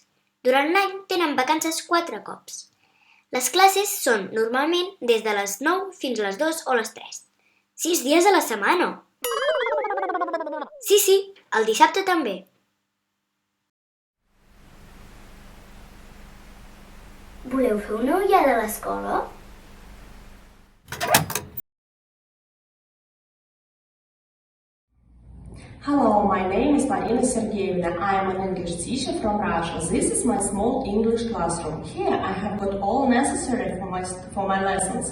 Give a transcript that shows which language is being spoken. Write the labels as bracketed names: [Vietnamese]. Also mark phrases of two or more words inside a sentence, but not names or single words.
[Catalan] Durant l'any tenen vacances 4 cops. Les classes són normalment des de les 9 fins a les 2 o les 3. 6 dies a la setmana! Sí, el dissabte també. Voleu fer una ullada a l'escola? [English] Hello, my name is Marina Sergeyevna. I am an English teacher from Russia. This is my small English classroom. Here I have got all necessary for my lessons.